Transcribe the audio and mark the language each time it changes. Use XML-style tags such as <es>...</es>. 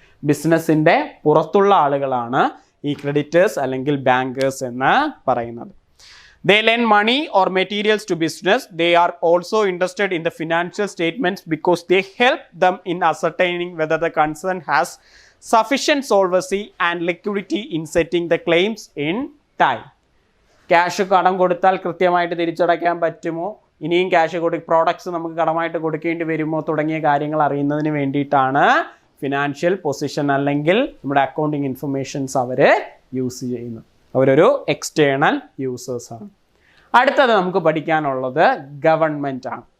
<ml>ബിസിനസ്സിൻ്റെ പുറത്തുള്ള ആളുകളാണ് ഈ ക്രെഡിറ്റേഴ്സ് അല്ലെങ്കിൽ ബാങ്കേഴ്സ് എന്ന് പറയുന്നത്.</ml> <en>They lend money or materials to business. They are also interested in the financial statements because they help them in ascertaining whether the concern has sufficient solvency and liquidity in setting the claims in time.</en> <ml>Cash കടം കൊടുത്താൽ കൃത്യമായിട്ട് തിരിച്ചടയ്ക്കാൻ പറ്റുമോ, ഇനിയും cash products നമുക്ക് കടമായിട്ട് കൊടുക്കേണ്ടി വരുമോ തുടങ്ങിയ കാര്യങ്ങൾ അറിയുന്നതിന് വേണ്ടിയിട്ടാണ് ഫിനാൻഷ്യൽ പൊസിഷൻ അല്ലെങ്കിൽ നമ്മുടെ അക്കൗണ്ടിങ് ഇൻഫർമേഷൻസ് അവർ യൂസ് ചെയ്യുന്നത്. അവരൊരു എക്സ്റ്റേണൽ യൂസേഴ്സാണ്. അടുത്തത് നമുക്ക് പഠിക്കാനുള്ളത് ഗവൺമെൻറ് ആണ്.</ml>